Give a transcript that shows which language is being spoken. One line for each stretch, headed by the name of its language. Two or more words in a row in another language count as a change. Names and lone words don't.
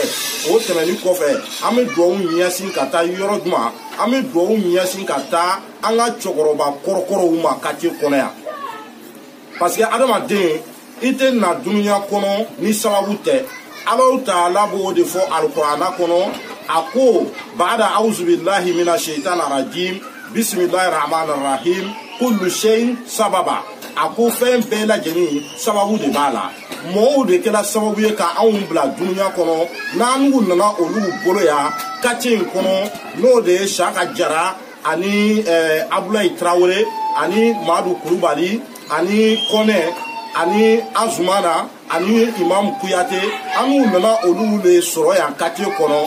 Bambara: O tɛmɛni kɔfɛ an bɛ dugawu ɲɛsin ka taa yɔrɔ jumɛn an bɛ dugawu ɲɛsin ka taa an ka cɛkɔrɔba kɔrɔkɔrɔw ma quartier kɔnɔ yan parce que adamaden i tɛ na dunuya kɔnɔ ni sababu tɛ. Allahu Ta'ala b'o de fɔ alikuranna kɔnɔ a ko
Arabic: بعد أعوذ بالله من الشيطان الرجيم بسم الله الرحمن الرحيم كل شيء سبب.
Bambara: A ko fɛn bɛɛ lajɛlen sababu de b'a la. Mɔgɔw de kɛra sababu ye ka anw bila dunuya kɔnɔ n'an nana olu bolo yan quartier in kɔnɔ n'o de ye Saka Jara ani Abulayi Traore ani Madu Kulubali ani Kɔnɛ ani Azumana ani Imam Kuyate an nana olu le sɔrɔ yan quartier kɔnɔ.